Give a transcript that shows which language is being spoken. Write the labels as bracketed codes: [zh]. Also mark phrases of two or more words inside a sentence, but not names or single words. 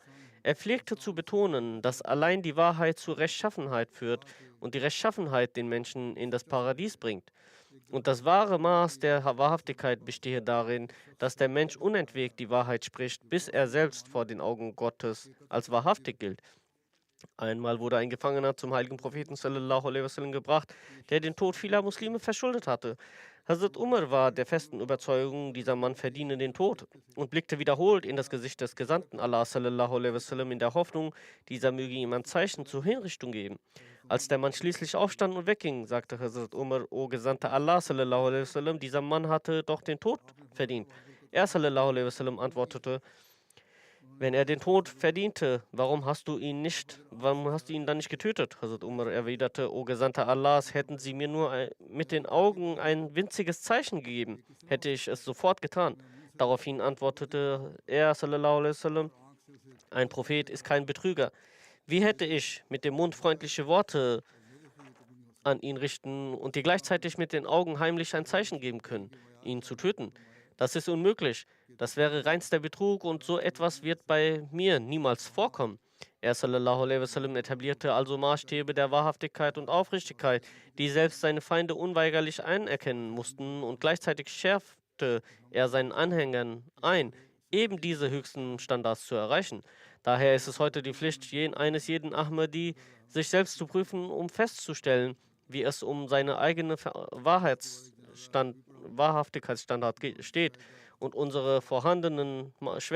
[de] Er pflegte zu betonen, dass allein die Wahrheit zur Rechtschaffenheit führt und die Rechtschaffenheit den Menschen in das Paradies bringt. Und das wahre Maß der Wahrhaftigkeit bestehe darin, dass der Mensch unentwegt die Wahrheit spricht, bis er selbst vor den Augen Gottes als wahrhaftig gilt. Einmal wurde ein Gefangener zum heiligen Propheten [ar] صلى الله عليه وسلم [de] gebracht, der den Tod vieler Muslime verschuldet hatte. Hazrat Umar war der festen Überzeugung, dieser Mann verdiene den Tod, und blickte wiederholt in das Gesicht des Gesandten Allah [ar] صلى الله عليه وسلم [de] in der Hoffnung, dieser möge ihm ein Zeichen zur Hinrichtung geben. Als der Mann schließlich aufstand und wegging, sagte Hazrat Umar: O Gesandter Allah [ar] صلى الله عليه وسلم, [de] dieser Mann hatte doch den Tod verdient. Er [ar] صلى الله عليه وسلم [de] antwortete: Wenn er den Tod verdiente, warum hast du ihn dann nicht getötet? Hazrat Umar erwiderte: O Gesandter Allahs, hätten sie mir nur mit den Augen ein winziges Zeichen gegeben, hätte ich es sofort getan. Daraufhin antwortete er [ar] صلى الله عليه وسلم: [de] Ein Prophet ist kein Betrüger. Wie hätte ich mit dem Mund freundliche Worte an ihn richten und dir gleichzeitig mit den Augen heimlich ein Zeichen geben können, ihn zu töten? Das ist unmöglich. Das wäre reinster Betrug und so etwas wird bei mir niemals vorkommen. Er [ar] صلى الله عليه وسلم [de] etablierte also Maßstäbe der Wahrhaftigkeit und Aufrichtigkeit, die selbst seine Feinde unweigerlich anerkennen mussten, und gleichzeitig schärfte er seinen Anhängern ein, eben diese höchsten Standards zu erreichen. Daher ist es heute die Pflicht eines jeden Ahmadi, sich selbst zu prüfen, um festzustellen, wie es um seine eigene Wahrhaftigkeitsstandard steht und unsere vorhandenen Schwächen auszuräumen.